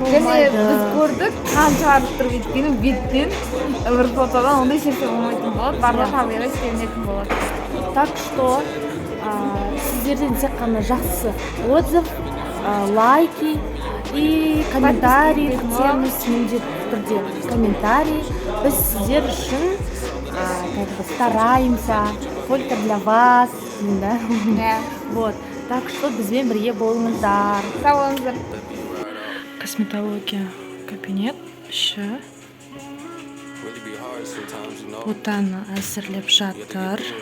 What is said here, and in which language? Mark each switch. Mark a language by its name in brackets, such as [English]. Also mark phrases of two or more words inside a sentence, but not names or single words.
[Kazakh] Және біз көрдік, қанша арттырып өйткені беттен бір фотодан ондай нәрсе болмайтын болады. Барлығы табиғи істелінетін болады. [Russian] Так что [Kazakh] сіздерден тек қана жақсы отзыв, [Russian] лайки и комментарий [Kazakh] күтеміз. Міндетті түрде комментарий. Біз сіздер үшін [Russian] стараемся только для вас, да? Вот. Так что [Kazakh] бізбен бірге болыңыздар. Сау болыңыздар. Косметология кабинет іші Ботаны әзірлеп жатыр.